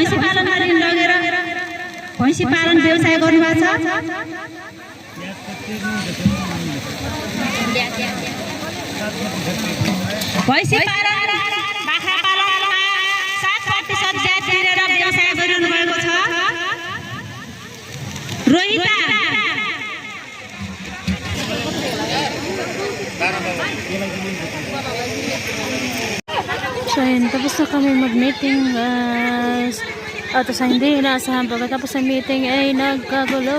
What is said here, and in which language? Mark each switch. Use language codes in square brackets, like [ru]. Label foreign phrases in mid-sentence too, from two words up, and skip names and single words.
[ne] भैँसी पालनमा ऋण लगेर भैँसी पालन व्यवसाय गर्नु भएको छ। भैँसी पालन बाख्रा पालनमा 7% ब्याज तिरेर व्यवसाय गरिरहनु भएको छ। रोहिता [tl] So ayun, tapos na kami mag-meeting guys. At sa hindi inaasahan, pagkatapos ng meeting ay nagkagulo.